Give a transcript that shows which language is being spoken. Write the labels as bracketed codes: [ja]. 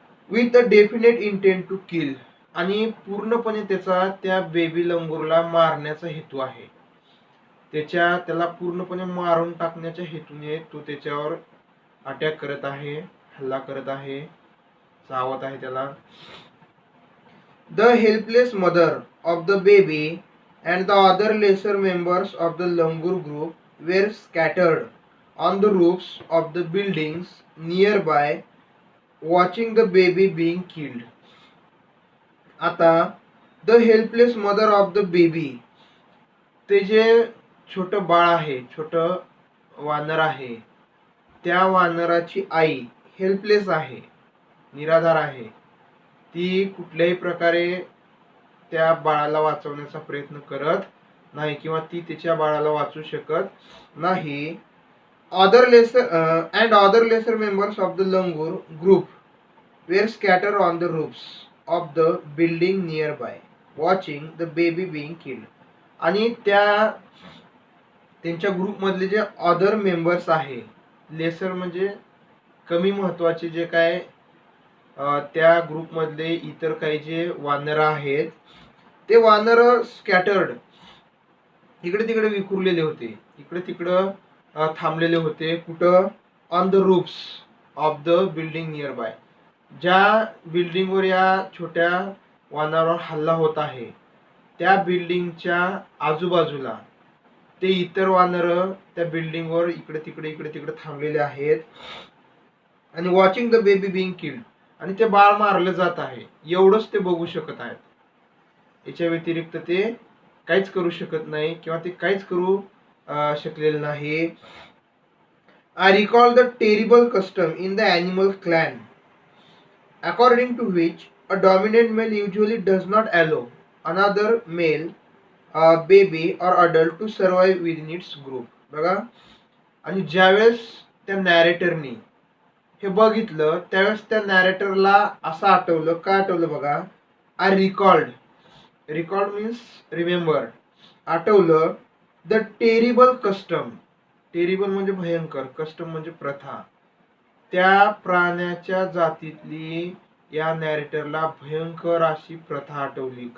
[en] with a definite intent to kill, [mr] आणि पूर्णपणे त्याचा त्या बेबी लंगूरला मारण्याचा हेतू आहे. त्याला पूर्णपणे मारून टाकण्याच्या हेतूने तो त्याच्यावर अटॅक करत आहे, हल्ला करत आहे, चावत आहे त्याला. [en] The helpless mother of the baby and the other lesser members of the langur group were scattered on the roofs of the buildings nearby, watching the baby being killed. [mr] आता [en] the helpless mother of the baby, [mr] ते जे छोटं बाळ आहे, छोटं वानर आहे, त्या वानराची आई helpless आहे, निराधार आहे. ती कुठल्याही प्रकारे त्या बाळाला वाचवण्याचा प्रयत्न करत नाही किंवा ती तिच्या बाळाला वाचू शकत नाही. [en] Other lesser members of the langur group were scatter on the roofs of the building nearby, watching the baby being killed. [mr] आणि त्यांच्या ग्रुपमधले जे अदर मेंबर्स आहे, लेसर म्हणजे कमी महत्वाचे, जे काय त्या ग्रुपमधले इतर काही जे वानर आहेत ते वानर स्कॅटर्ड, इकडे तिकडे विखुरलेले होते, इकडे तिकडं थांबलेले होते. कुठं? [en] on the roofs of the building nearby, [mr] ज्या बिल्डिंगवर या छोट्या वानरावर हल्ला होत आहे त्या बिल्डिंगच्या आजूबाजूला ते इतर वानर त्या बिल्डिंगवर इकडे तिकडे थांबलेले आहेत. आणि [en] watching the baby being killed, [mr] आणि ते बाळ मारलं जात आहे एवढंच ते बघू शकत आहेत. याच्या व्यतिरिक्त ते काहीच करू शकत नाही किंवा ते काहीच करू शकलेलं नाही. [en] I recall the terrible custom in the animal clan, according to which a dominant male usually does not allow another male, baby or adult to survive within its group. [mr] बघा, आणि ज्यावेळेस त्या नॅरेटरनी हे बघितलं त्यावेळेस त्या नॅरेटरला असं आठवलं, काय आठवलं बघा, [en] I recalled means remember, [mr] आठवलं [en] the terrible custom, [mr] टेरिबल म्हणजे भयंकर, कस्टम म्हणजे प्रथा, त्या प्राण्याच्या जातीतली या नॅरेटरला भयंकर अशी प्रथा आठवली.